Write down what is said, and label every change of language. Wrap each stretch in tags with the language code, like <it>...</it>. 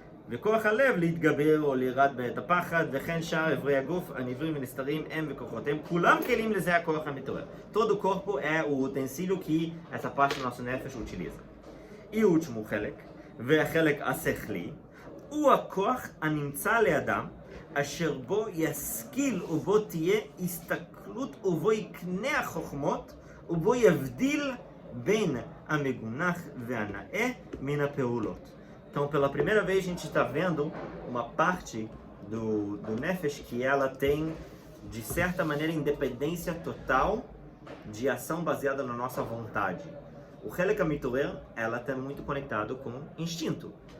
<he>וכוח הלב להתגבר או לירד בעת הפחד, וכן שאר איברי הגוף הנבראים ונסתרים הם וכוחותיהם, כולם כלים לזה הכוח המתעורר.</he> <pt>Todo o corpo é o utensílio que essa parte do nosso nefesh utiliza. E o último</pt> <he>חלק, והחלק השכלי, הוא הכוח הנמצא לאדם, אשר בו ישכיל ובו תהיה הסתכלות ובו יקנה החוכמות ובו יבדיל בין המגונח והנאה מן הפעולות.</he> <pt>Então, pela primeira vez, a gente está vendo uma parte do Nefesh que ela tem, de certa maneira, independência total de ação baseada na nossa vontade. O Helek HaMitorer, ela está muito conectado com instinto.</pt>